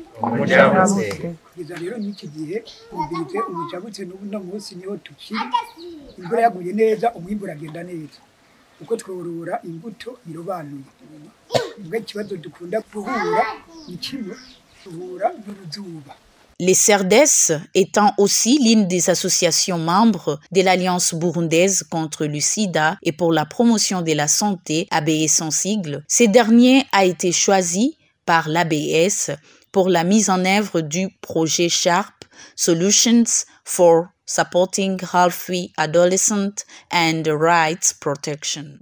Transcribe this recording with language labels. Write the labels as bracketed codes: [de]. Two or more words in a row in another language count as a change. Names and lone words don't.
[rn] Umujabutse. Kugeza rero n'iki gihe mumbirize Umujabutse n'uno munsi niho tukiri. Imvura yaguye neza, umwimbu uragenda neza. uko tworora imbuto irobanuye. Ubwo ikibazo dukunda guhura ni kimwe, duhura n'uruzuba. [fr] Les CERDES étant aussi l'une des associations membres de l'Alliance burundaise contre le sida et pour la promotion de la santé, ABS en sigle, ce dernier a été choisi par l'ABS pour la mise en œuvre du projet SHARP, Solutions for Supporting Healthy Adolescent and Rights Protection.